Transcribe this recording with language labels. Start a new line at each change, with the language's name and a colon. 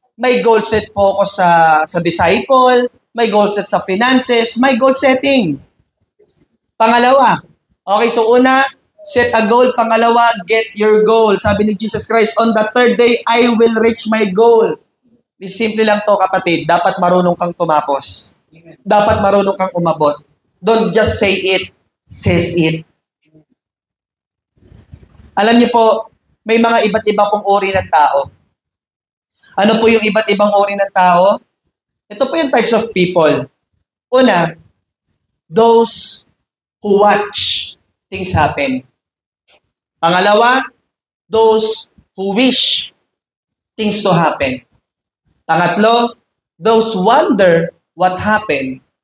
Filipino: May goal set po ako sa disciple. May goal set sa finances. May goal setting. Pangalawa. Okay, so una,
English: set a goal. Pangalawa, get your goal.
Filipino: Sabi ni
English: Jesus Christ, on the third day, I will reach my goal.
Filipino: Simple lang to kapatid. Dapat marunong kang tumapos. Dapat marunong kang umabot.
English: Don't just say it. Says it.
Filipino: Alam niyo po, may mga iba't iba pong uri ng tao. Ano po yung iba't ibang uri ng tao? Ito po yung
English: types of people. Una, those who watch things happen. Pangalawa, those who wish things to happen. Pangatlo, those wonder what happened.